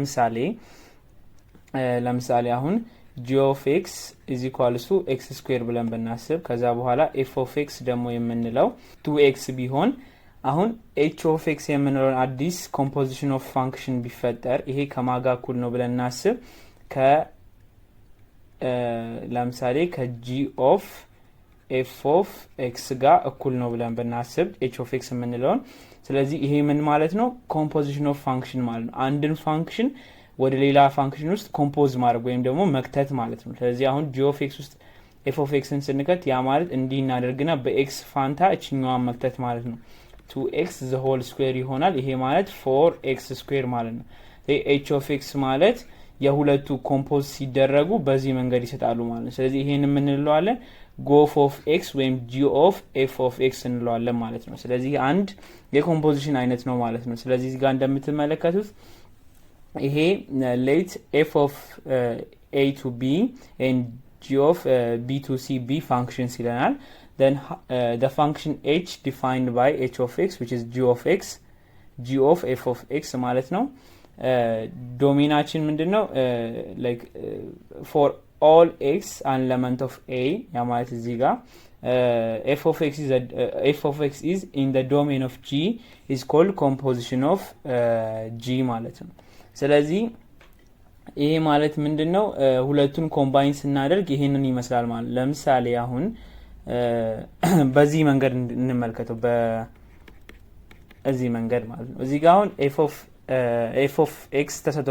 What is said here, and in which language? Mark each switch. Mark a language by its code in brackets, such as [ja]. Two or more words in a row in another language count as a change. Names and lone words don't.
[am] ለምሳሌ አሁን [en] g of x is equals to x square [am] ብለን ብናስብ ከዛ በኋላ [en] f of x [am] ደግሞ የምንለው 2ኤክስ ቢሆን አሁን [en] h of x [am] የምንለውን አዲስ [en] composition of function [am] ቢፈጠር ይሄ ከማጋ እኩል ነው ብለን እናስብ። ለምሳሌ [en] ከg of f of x [am] ጋር እኩል ነው ብለን ብናስብ [en] h of x [am] የምንለውን። ስለዚህ ይሄ ምን ማለት ነው? [en] composition of function [am] ማለት ነው። አንድን ፋንክሽን ወደ ሌላ ፋንክሽን ውስጥ ኮምፖዝ ማድረግ ወይም ደግሞ መክተት ማለት ነው። ስለዚህ አሁን [en] g of x [am] ውስጥ [en] f of xን [am] ስንከት ያ ማለት እንዲህ እናደርግና በኤክስ ፋንታ እችኛዋን መክተት ማለት ነው። [en] 2x the whole square [am] ይሆናል። ይሄ ማለት [en] 4x square [am] ማለት ነው። [en] h of x [am] ማለት የሁለቱ ኮምፖዝ ሲደረጉ በዚህ መንገድ ይሰጣሉ ማለት ነው። ስለዚህ ይሄን ምን እንለዋለን? [en] gof of x [am] ወይም [en] g of f of x [am] እንለዋለን ማለት ነው። ስለዚህ አንድ የኮምፖዚሽን አይነት ነው ማለት ነው። ስለዚህ እዚህ ጋር እንደምትመለከቱት ይሄ [en] let f of a to b and g of b to c be functions [am] ይለናል። [en] Then the function h defined by h of x which is g of x, g of f of x [am] ማለት ነው። ዶሜናችን ምንድነው? [en] like for all x an element of a [am] ያ ማለት እዚህ ጋር [en] f of x is in the domain of g is called composition of g [am] ማለት ነው። ስለዚህ ይሄ ማለት ምንድነው? ሁለቱን ኮምባይን ስናደርግ ይሄንን ይመስላል ማለት ነው። ለምሳሌ አሁን በዚህ መንገድ እንመልከተው። በዚህ መንገድ ማለት ነው። እዚህ ጋር አሁን [en] f of x [am] ተሰጥቶናል